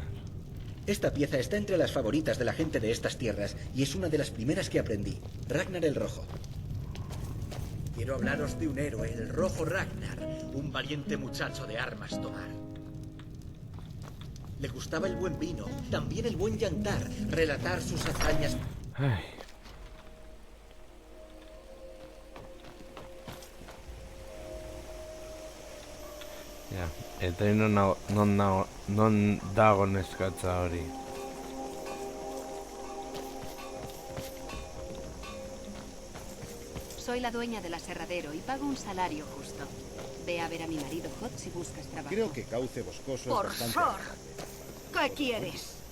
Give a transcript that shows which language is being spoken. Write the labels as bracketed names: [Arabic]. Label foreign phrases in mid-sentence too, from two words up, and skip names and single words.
[Spanish] Esta pieza está entre las favoritas de la gente de estas tierras y es una de las primeras que aprendí. Ragnar el Rojo. Quiero hablaros de un héroe, el Rojo Ragnar, un valiente muchacho de armas tomar. Le gustaba el buen vino, también el buen yantar, relatar sus hazañas. Ay. [Basque] Ja, eta non dago neskatza hori. [Spanish] Soy Soy la dueña del aserradero y pago un salario justo. Ve a ver a mi marido Hot si buscas trabajo. Creo que Cauce Boscoso Por es bastante... favor. ¿Qué quieres?